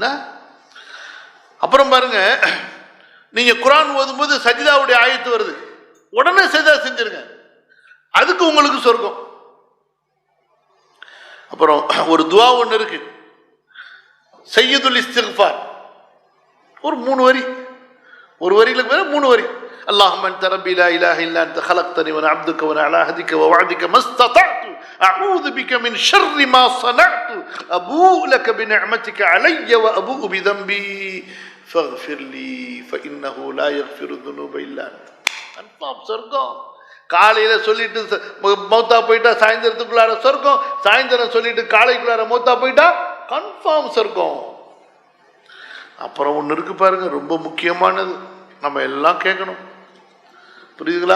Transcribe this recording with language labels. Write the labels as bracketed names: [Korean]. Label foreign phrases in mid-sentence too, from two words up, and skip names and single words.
[Tamil] அப்புறம் பாருங்க, நீங்க குர்ஆன் ஓதும்போது சஜிதாவுடைய ஆயத்து வருது, உடனே சஜிதா செஞ்சிருங்க, அதுக்கு உங்களுக்கு சொர்க்கம். அப்புறம் ஒரு துஆ ஒன்று இருக்கு, சையதுல் இஸ்திக்ஃபார். ஒரு 3 வரி, ஒரு வரியில மேல 3 வரி. [Arabic] اللهم انت ربي لا اله الا انت خلقتني وانا عبدك وانا على عهدك ووعدك ما استطعت اعوذ بك من شر ما صنعت ابوء لك بنعمتك علي وابوء بذنبي فاغفر لي فانه لا يغفر الذنوب الا انت. [Tamil] கன்ஃபார்ம் சொர்க்கம். காலையில சொல்லிட்டு மௌத்தா போயிட்டா சாயந்தரத்துக்குள்ளார சொர்க்கம், சாயந்தரம் சொல்லிட்டு காலைக்குள்ளார மௌத்தா போயிட்டா கன்ஃபார்ம் சொர்க்கம். அப்புறம் ஒன்று இருக்கு பாருங்க, ரொம்ப முக்கியமானது, நம்ம எல்லாம் கேட்கணும். புரியுதுங்களா?